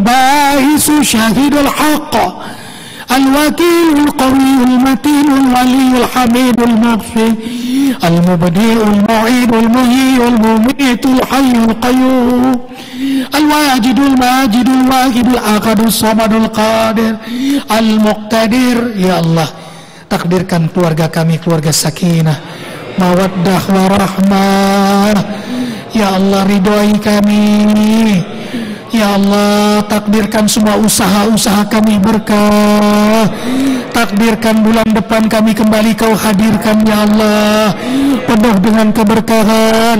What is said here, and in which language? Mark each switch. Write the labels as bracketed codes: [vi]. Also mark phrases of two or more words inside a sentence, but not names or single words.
[ar] الباعث الشهيد الحق الوكيل القوي المتين الولي الحميد المحصي المبدئ المعيد المحيي المميت الحي القيوم الواجد الماجد الواحد الأحد الصمد القادر المقتدر. يا الله, [id] takdirkan keluarga kami keluarga sakinah, [ar] مودة ورحمة. يا الله, [id] ridhoi kami. [ar] يا الله, [id] takdirkan semua usaha-usaha kami berkah. Takdirkan bulan depan kami kembali Kau hadirkan [ar] يا الله, [id] penuh dengan keberkahan.